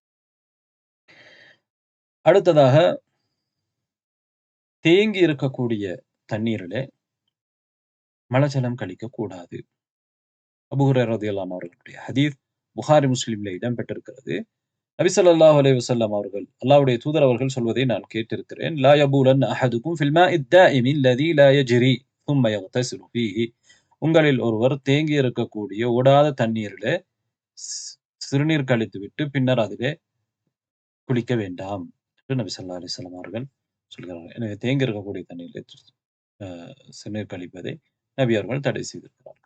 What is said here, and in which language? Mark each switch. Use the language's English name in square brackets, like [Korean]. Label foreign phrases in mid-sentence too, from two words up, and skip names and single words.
[Tamil] அடுத்ததாக தேங்கி இருக்கக்கூடிய தண்ணீரிலே மலஜலம் கழிக்கக்கூடாது. அபூ ஹுரைரா [Arabic] رضي الله عنه [Tamil] அவர்களுடைய ஹதீஸ் புகாரி முஸ்லிம்ல இடம்பெற்றிருக்கிறது. நபி [Arabic] صلى الله عليه وسلم [Tamil] அவர்கள், அல்லாஹ்வுடைய தூதர் அவர்கள் சொல்வதை நான் கேட்டிருக்கிறேன். [Arabic] لا يبولن أحدكم في الماء الدائم الذي لا يجري ثم يغتسل فيه, [Tamil] உங்களில் ஒருவர் தேங்கி இருக்கக்கூடிய ஓடாத தண்ணீரிலே சிறுநீர் கழித்துவிட்டு பின்னர் அதிலே குளிக்க வேண்டாம் என்று நபி [Arabic] صلى الله عليه وسلم [Tamil] அவர்கள் சொல்கிறார்கள். எனவே தேங்கி இருக்கக்கூடிய தண்ணீரிலே சிறுநீர் கழிப்பதை நபி அவர்கள் தடை செய்திருக்கிறார்கள்.